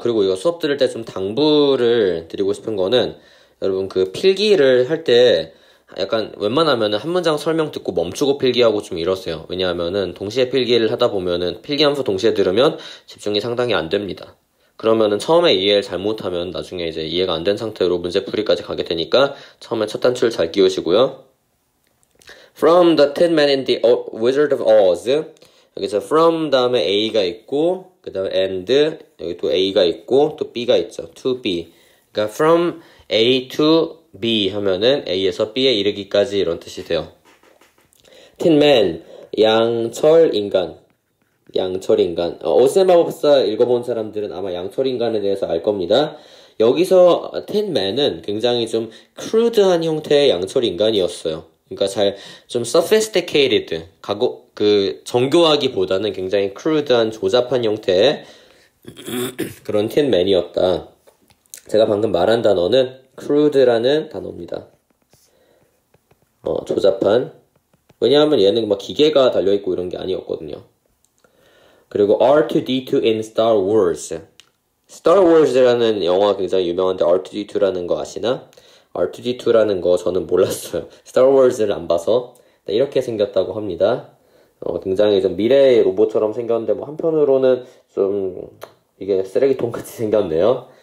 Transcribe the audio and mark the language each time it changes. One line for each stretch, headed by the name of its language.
Korean: 그리고 이거 수업 들을 때 좀 당부를 드리고 싶은 거는 여러분 그 필기를 할 때 약간 웬만하면은 한 문장 설명 듣고 멈추고 필기하고 좀 이러세요. 왜냐하면은 동시에 필기를 하다 보면은 필기하면서 동시에 들으면 집중이 상당히 안 됩니다. 그러면은 처음에 이해를 잘못하면 나중에 이제 이해가 안 된 상태로 문제풀이까지 가게 되니까 처음에 첫 단추를 잘 끼우시고요.
English: From the Tin Man in the Wizard of Oz.
Korean: 여기서 from 다음에 A가 있고 그 다음에 and 여기 또 A가 있고 또 B가 있죠.
English: to B.
Korean: 그러니까
English: from A to B
Korean: 하면은 A에서 B에 이르기까지 이런 뜻이 돼요. 틴맨, 양철 인간. 오즈의 마법사 읽어본 사람들은 아마 양철 인간에 대해서 알 겁니다. 여기서 틴맨은 굉장히 좀 크루드한 형태의 양철 인간이었어요. 그러니까 좀 sophisticated, 정교하기보다는 굉장히 크루드한 조잡한 형태의 그런 틴맨이었다. 제가 방금 말한 단어는 crude라는 단어입니다. 조잡한. 왜냐하면 얘는 막 기계가 달려있고 이런 게 아니었거든요. 그리고
English: R2-D2 in Star Wars.
Korean: Star Wars라는 영화 굉장히 유명한데 R2-D2라는 거 아시나? R2-D2라는 거 저는 몰랐어요. Star Wars를 안 봐서. 이렇게 생겼다고 합니다. 굉장히 좀 미래의 로봇처럼 생겼는데 뭐 한편으로는 좀 이게 쓰레기통 같이 생겼네요.